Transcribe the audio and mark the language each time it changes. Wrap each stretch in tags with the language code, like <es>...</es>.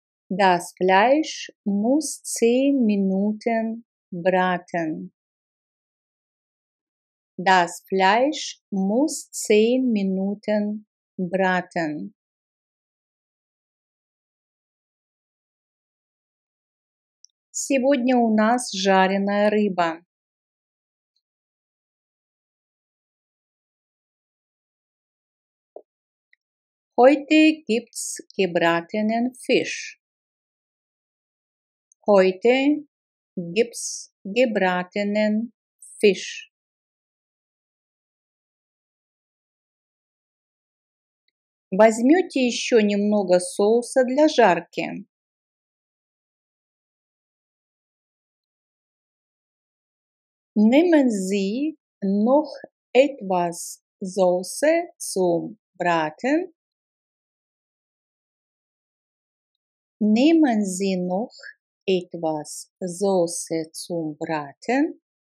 <de>Das Fleisch muss 10 Minuten braten. Das Fleisch muss 10 Minuten braten.</de> <ru>Сегодня у нас жареная рыба.</ru> <de>Heute gibt's gebratenen Fisch. Heute gibt's gebratenen Fisch.</de> <ru>Возьмете еще немного соуса для жарки.</ru> <de>Nehmen Sie noch etwas Soße zum Braten. Nehmen Sie noch etwas Soße zum Braten?</de>